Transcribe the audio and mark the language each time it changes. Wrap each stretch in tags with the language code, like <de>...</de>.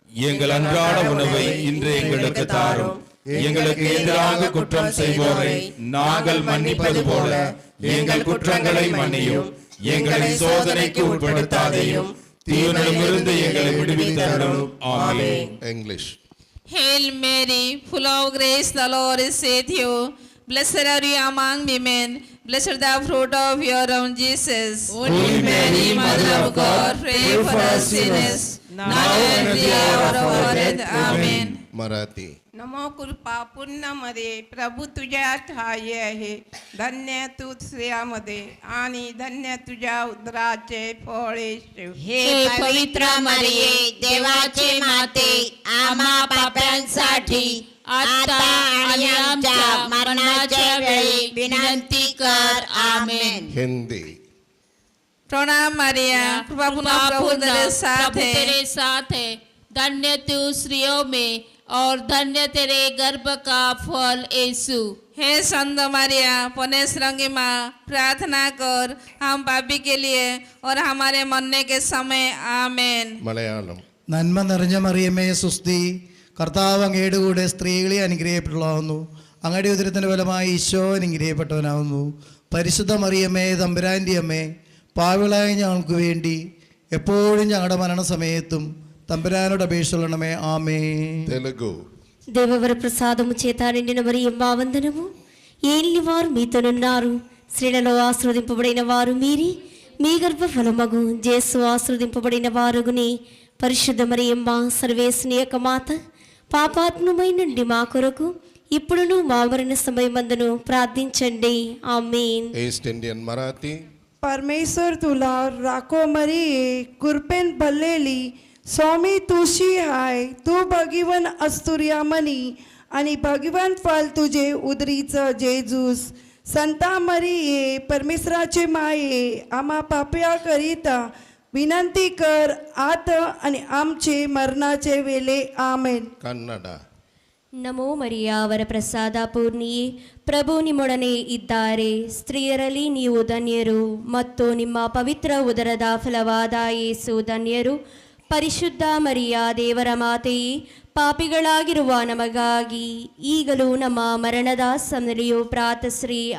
<ta>எங்கள் அன்றாட உணவை இன்று எங்களுக்கு தாரும். எங்களுக்கு எதிராக குற்றம் செய்வோரை நாங்கள் மன்னிப்பது போல எங்கள் குற்றங்களை மன்னியும். எங்களை சோதனைக்கு உட்படுத்தாதையும், தீயோனிடமிருந்து எங்களை விடுவித்தருளும். ஆமென்.</ta> <en>English. Hail Mary, full of grace, the Lord is with you. Blessed are you among women, blessed the fruit of your womb, Jesus. Holy Mary, Mother of God, pray for us sinners, now and at the hour of our death. Amen. Marathi.</en> <mr>नमो कृपा पूर्ण मध्ये प्रभू तुझ्या ठाई आहे. धन्य तू स्त्रियामध्ये आणि धन्य तुझ्या उदराचे फळ येशू. हे पवित्र मरिये देवाचे माते आम्हा पाप्यांसाठी आता आणि आमच्या मरणाच्या वेळी विनंती कर आमेन.</mr> <en>Hindi.</en> <hi>प्रणाम मारिया, कृपापूर्ण प्रभु तेरे साथ है. तेरे साथ है, धन्य तू स्त्रियों में और धन्य तेरे गर्भ का फल यीशु. हे संत मारिया, पुण्यश्रृंगी माँ, प्रार्थना कर हम पापी के लिए और हमारे मरने के समय. आमेन.</hi> <en>Malayalam.</en> <ml>നന്മ നിറഞ്ഞ മറിയമേ സുസ്തി, കർത്താവ് അങ്ങയുടെ കൂടെ സ്ത്രീകളെ അനുഗ്രഹിക്കപ്പെട്ടവളാവുന്നു. അങ്ങയുടെ ഉദരത്തിൻ്റെ ഫലമായി ഈശോ അനുഗ്രഹിക്കപ്പെട്ടവനാവുന്നു. പരിശുദ്ധ മറിയമേ തമ്പുരാൻ്റെ അമ്മേ, പാവികളായ ഞങ്ങൾക്ക് വേണ്ടി എപ്പോഴും ഞങ്ങളുടെ മരണസമയത്തും തമ്പുരാനോട് അപേക്ഷിക്കണമേ. ఆమేన్.</ml> <en>Telugu.</en> <te>దేవవర ప్రసాదము చేత నిండిన మరియమ్మ వందనము. ఏలిన వారు మీతోనున్నారు, స్త్రీలలో ఆశీర్వదింపబడిన వారు మీరే, మీ గర్భఫలమగు యేసు ఆశీర్వదింపబడిన వారుగుని. పరిశుద్ధ మరియమ్మ సర్వేశ్వని యొక్క మాత, పాపాత్ములమై నుండి మా కొరకు ఇప్పుడును మా మరణ సమయమందును ప్రార్థించండి. ఆమేన్.</te> <en>East Indian Marathi.</en> <mr>परमेश्वर तुला राखो मरिये, कृपेन भरलेली स्वामी तुशी हाय. तू भगीवन अस्तुर्या मनी आणि भगीवन फल तुझे उदरीचं जेजूस. संता मरिये परमेश्वराचे माये, आम्हा पाप्या करिता विनंती कर आता आणि आमचे मरणाचे वेळे. आमेन.</mr> <en>Kannada.</en> <kn>ನಮೋ ಮರಿಯಾ ಅವರ ಪ್ರಸಾದ ಪೂರ್ಣಿಯೇ ಪ್ರಭು ನಿಮ್ಮೊಡನೆ ಇದ್ದಾರೆ. ಸ್ತ್ರೀಯರಲ್ಲಿ ನೀವು ಧನ್ಯರು ಮತ್ತು ನಿಮ್ಮ ಪವಿತ್ರ ಉದರದ ಫಲವಾದ ಯೇಸು ಧನ್ಯರು. ಪರಿಶುದ್ಧ ಮರಿಯ ದೇವರ ಮಾತೆಯೇ, ಪಾಪಿಗಳಾಗಿರುವ ನಮಗಾಗಿ ಈಗಲೂ ನಮ್ಮ ಮರಣದ ಸಮಯದಲ್ಲಿಯೂ ಪ್ರಾರ್ಥಿಸ್ರಿ.</kn>